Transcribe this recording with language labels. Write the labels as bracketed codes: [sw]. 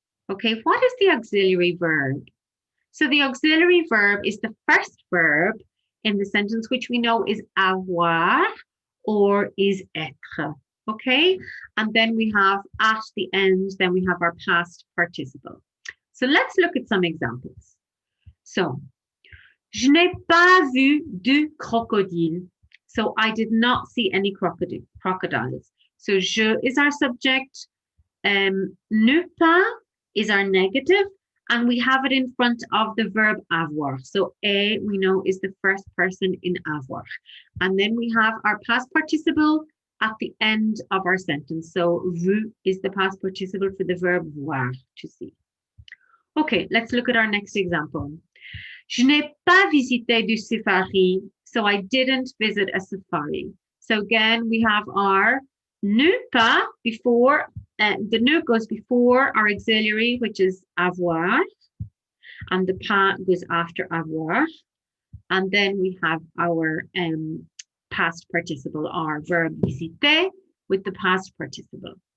[en] Okay, what is the auxiliary verb? So the auxiliary verb is the first verb in the sentence, which we know is avoir or is être. Okay, and then we have at the end, then we have our past participle. So let's look at some examples. [fr] So, je n'ai pas vu de crocodile. [en] So I did not see any crocodiles. So je is our subject, ne pas is our negative, and we have it in front of the verb avoir. So a, we know, is the first person in avoir. And then we have our past participle at the end of our sentence. So vu is the past participle for the verb voir, to see. Okay, let's look at our next example. [fr] Je n'ai pas visité du safari. [en] So I didn't visit a safari. So again, we have our ne pas before, the ne goes before our auxiliary, which is avoir, and the pas goes after avoir. And then we have our past participle, our verb visiter, with the past participle.